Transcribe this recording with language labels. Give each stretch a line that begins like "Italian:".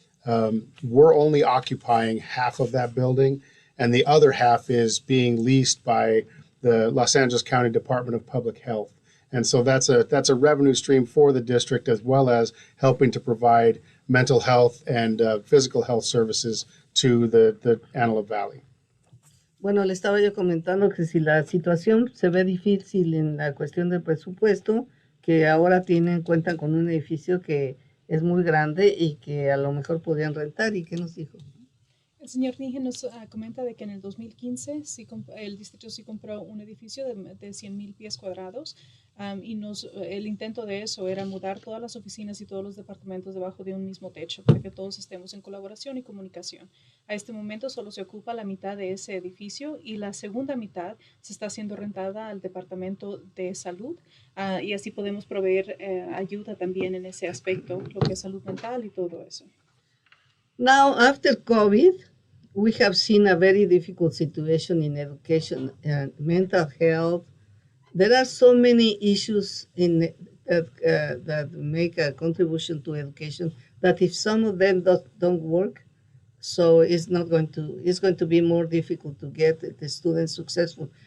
English: We're only occupying half of that building, and the other half is being leased by the Los Angeles County Department of Public Health. And so that's a revenue stream for the district, as well as helping to provide mental health and physical health services to the Antelope Valley.
Spanish: Bueno, le estaba yo comentando que si la situación se ve difícil en la cuestión del presupuesto, que ahora cuentan con un edificio que es muy grande y que a lo mejor podrían rentar. ¿Y qué nos dijo? El señor Nehen nos comenta de que en el 2015 el distrito sí compró un edificio de 100,000 pies cuadrados y el intento de eso era mudar todas las oficinas y todos los departamentos debajo de un mismo techo para que todos estemos en colaboración y comunicación. A este momento solo se ocupa la mitad de ese edificio y la segunda mitad se está siendo rentada al departamento de salud y así podemos proveer ayuda también en ese aspecto, lo que es salud mental y todo eso.
English: Now, after COVID, we have seen a very difficult situation in education and mental health. There are so many issues that make a contribution to education that if some of them don't work, so it's going to be more difficult to get the students successful.